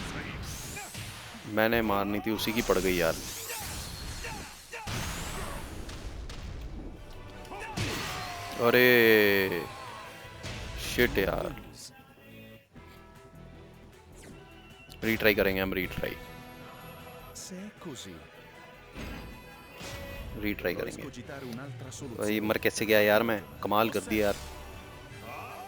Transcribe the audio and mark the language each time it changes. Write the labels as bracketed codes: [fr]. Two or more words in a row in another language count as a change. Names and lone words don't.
[hi] मैंने मारनी थी, उसी की पड़ गई यार। अरे शिट यार, रीट्राई करेंगे हम, रीट्राई [it] Se è così, [hi] रीट्राई [it] dovrò [hi] करेंगे। [it] escogitare un'altra [hi] भाई [it] soluzione [hi] मर कैसे [it] per [hi] गया यार, [it] farti [hi] मैं [it] ragione. [hi] कमाल कर दिया यार। あ